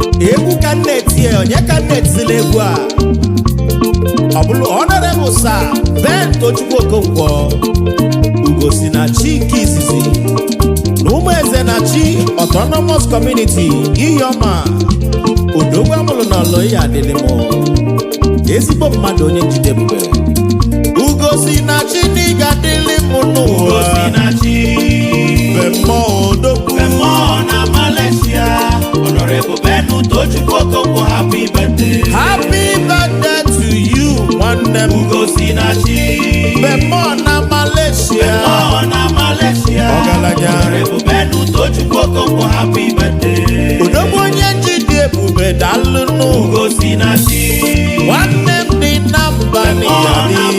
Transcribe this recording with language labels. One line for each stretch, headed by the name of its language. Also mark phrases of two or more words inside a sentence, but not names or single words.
Igbo: Egwu ka m na-eti, e, onye ka m na-etizila egwu a? Ọ bụrụ Honorable Sir Ben Tochukwu Okonkwo, Ugo si na chi nke izizi, na ụmụ eze na chi Autonomous Community, Ihioma, Odogwu amụrụ n'Ọlụ ya adịlị m. Ezigbo mmadụ onye njide ebube. Ugo si na chi na ị ga-adịlị m n'ụwa. Ugo si na chi. Be mmụọ Odogwu. Be mmụọ na Malaysia. Honorable Ben Tochukwu Okonkwo,
English: happy birthday. Happy birthday to you,
Igbo: nwanne m. Ugo si na chi. Be mmụọ na Malaysia. Be mmụọ na Malaysia. Ọgaranya.
English: Honorable Ben Tochukwu Okonkwo, happy birthday.
Igbo: Odogwu onye njide ebube, daalụ nụ. Ugo si na chi. Nwanne m dị na mba Be mmụọ na n'ịyadị.